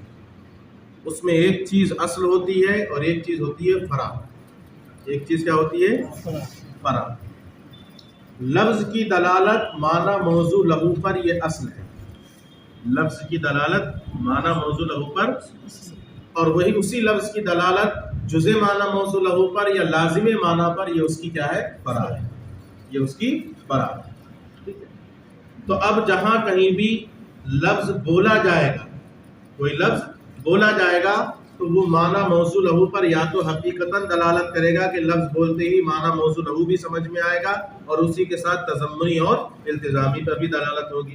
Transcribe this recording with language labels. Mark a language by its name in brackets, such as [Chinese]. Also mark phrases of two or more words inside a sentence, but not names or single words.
[Urdu] اس میں ایک چیز اصل ہوتی ہے اور ایک چیز ہوتی ہے فرع. ایک چیز کیا ہوتی ہے؟ فرع. لفظ کی دلالت معنی [Arabic] موضوع لہو [Urdu] پر یہ اصل ہے. لفظ کی دلالت معنی [Arabic] موضوع لہو [Urdu] پر، اور وہی اسی لفظ کی دلالت جزء معنی [Arabic] موضوع لہو [Urdu] پر یا لازم معنی پر، یہ اس کی کیا ہے؟ فرع ہے. یہ اس کی فرع ہے. تو اب جہاں کہیں بھی لفظ بولا جائے گا، کوئی لفظ بولا جائے گا تو وہ معنی [Arabic] موضوع لہو [Urdu] پر یا تو حقیقتاً دلالت کرے گا کہ لفظ بولتے ہی معنی [Arabic] موضوع لہو [Urdu] بھی سمجھ میں آئے گا، اور اسی کے ساتھ تضمنی اور التزامی پر بھی دلالت ہوگی.